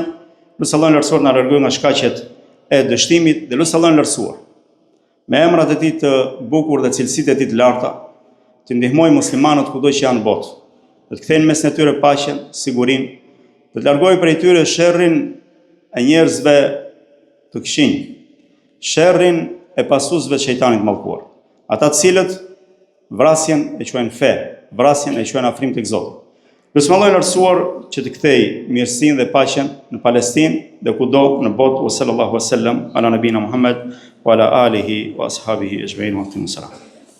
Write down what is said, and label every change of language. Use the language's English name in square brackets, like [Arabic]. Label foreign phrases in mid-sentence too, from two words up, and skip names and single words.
[Albanian] Lutem Allahun e lartësuar të na largojë nga shkaqet e dështimit dhe lutem Allahun e lartësuar me emrat e tij të bukur dhe cilësitë e tij të larta të ndihmojë muslimanët kudo që janë në botë, të kthejnë mes në tyre paqen, sigurinë, të largojë prej tyre sherrin e njerëzve të këqinj, sherrin e pasuesve të shejtanit mallkuar, ata të cilët vrasjen e quajnë fe, vrasjen e quajnë afrim tek Zoti. Lutem Allahun e lartësuar që të kthejë mirësinë dhe paqen në Palestinë dhe kudo në botë. [Arabic] صلى الله عليه وسلم على نبينا محمد وعلى آله وأصحابه أجمعين وسلم.